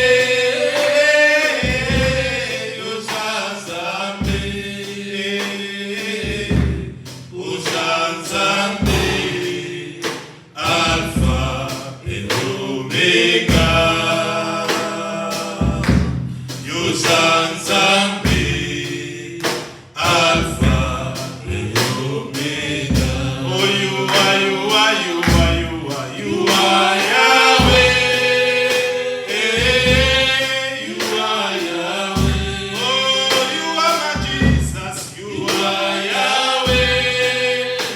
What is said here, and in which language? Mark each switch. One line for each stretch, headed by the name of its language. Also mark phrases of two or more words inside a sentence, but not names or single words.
French: Yosan Zambe, Yosan Zambe, Alpha et Omega, Yosan Zambe, Alpha et Omega.
English: Oh, you are Yahweh. You are Yahweh. Oh, you are my Jesus. You are Yahweh.